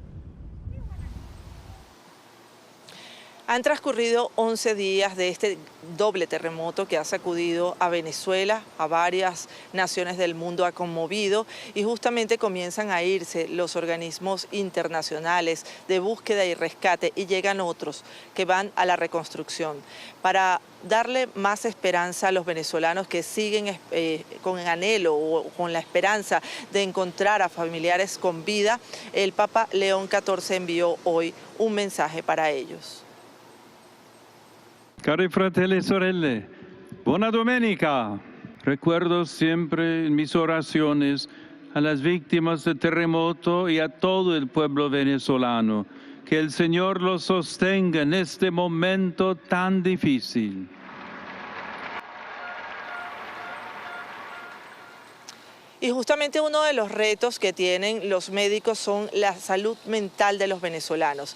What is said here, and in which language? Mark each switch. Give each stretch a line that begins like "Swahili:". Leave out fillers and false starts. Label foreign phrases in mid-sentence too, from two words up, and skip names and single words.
Spanish: Han transcurrido 11 días de este doble terremoto que ha sacudido a Venezuela, a varias naciones del mundo ha conmovido y justamente comienzan a irse los organismos internacionales de búsqueda y rescate y llegan otros que van a la reconstrucción para darle más esperanza a los venezolanos que siguen con anhelo o con la esperanza de encontrar a familiares con vida. El Papa León XIV envió hoy un mensaje para ellos.
Italian: Cari fratelli e sorelle, buona domenica.
Spanish: Recuerdo siempre en mis oraciones a las víctimas del terremoto y a todo el pueblo venezolano. Que el Señor los sostenga en este momento tan difícil. Y justamente uno de los retos que tienen los médicos son la salud mental de los venezolanos.